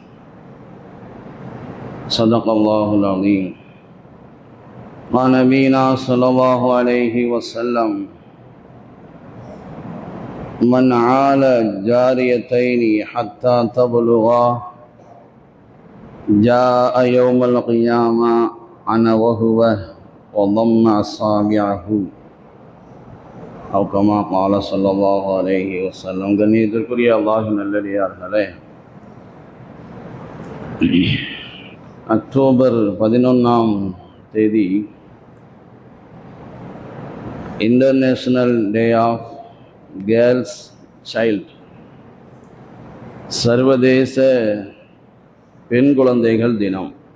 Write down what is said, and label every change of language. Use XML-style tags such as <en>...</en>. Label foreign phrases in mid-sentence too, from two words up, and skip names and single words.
<ar>صدق الله العظيم قال نبينا صلى الله عليه وسلم من عال جاريتين حتى تبلغا جاء يوم القيامة أنا وهو وضم أصابعه أو كما قال صلى الله عليه وسلم.</ar> <ta>கண்ணியத்திற்குரிய அல்லாஹ்வின் நல்லடியார்களே, அக்டோபர் 11ஆம் தேதி</ta> <en>International Day of Girls Child,</en> <ta>சர்வதேச பெண் குழந்தைகள் தினம்.</ta>